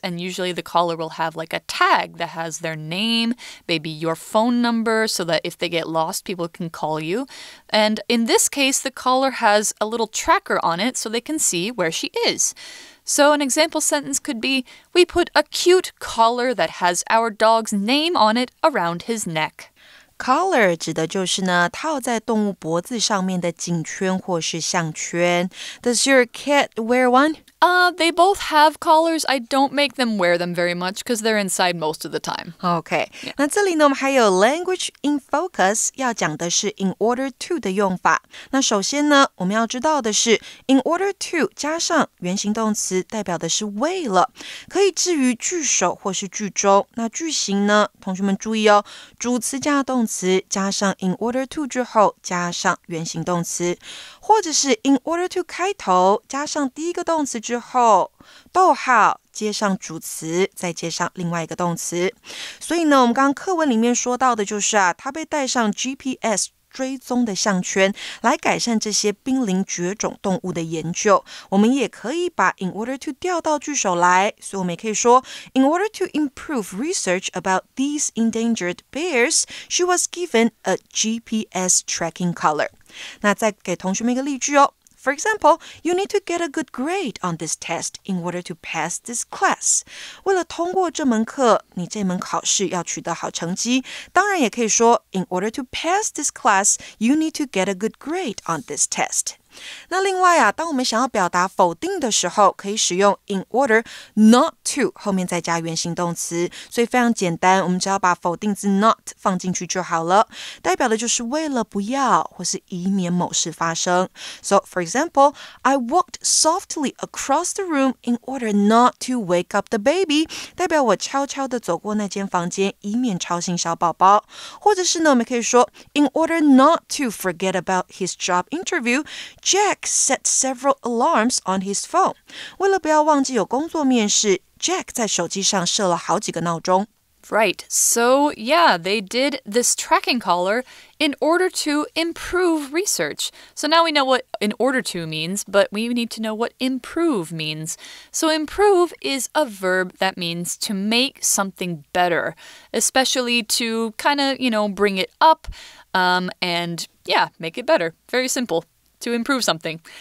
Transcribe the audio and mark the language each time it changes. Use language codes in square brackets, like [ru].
[en] And usually the collar will have like a tag that has their name, maybe your phone number, so that if they get lost, people can call you. And in this case, the collar has a little tracker on it so they can see where she is. So an example sentence could be, we put a cute collar that has our dog's name on it around his neck. [zh] Collar 指的就是呢套在动物脖子上面的颈圈或是项圈。 [en] Does your cat wear one? They both have collars. I don't make them wear them very much because they're inside most of the time. [zh] OK， 那这里呢我们还有 language in focus， 要讲的是 in order to 的用法。那首先呢我们要知道的是 in order to 加上原形动词代表的是为了，可以置于句首或是句中。那句型呢同学们注意哦，主词加动词加上 in order to 之后加上原形动词，或者是 in order to 开头加上第一个动词之后逗号接上主词再接上另外一个动词。所以呢我们刚刚课文里面说到的就是它被带上 GPS 追踪的项圈来改善这些濒临绝种动物的研究。我们也可以把 in order to 调到句首来，所以我们也可以说 [en] in order to improve research about these endangered bears, she was given a GPS tracking collar. [zh] 那再给同学们一个例句哦。 [en] For example, you need to get a good grade on this test in order to pass this class. [zh] 为了通过这门课，你这门考试要取得好成绩。当然也可以说 [en] in order to pass this class, you need to get a good grade on this test. [zh] 那另外当我们想要表达否定的时候，可以使用 in order not to 后面再加原形动词，所以非常简单，我们只要把否定字 not 放进去就好了，代表的就是为了不要或是以免某事发生。 [en] So for example, I walked softly across the room in order not to wake up the baby. [zh] 代表我悄悄地走过那间房间，以免吵醒小宝宝。或者是呢，我们可以说 [en] in order not to forget about his job interview, Jack set several alarms on his phone. [zh] 为了不要忘记有工作面试， Jack 在手机上设了好几个闹钟。 [en] Right. So, yeah, they did this tracking collar in order to improve research. So now we know what in order to means, but we need to know what improve means. So improve is a verb that means to make something better, especially to kind of, bring it up and, make it better. Very simple. To improve something.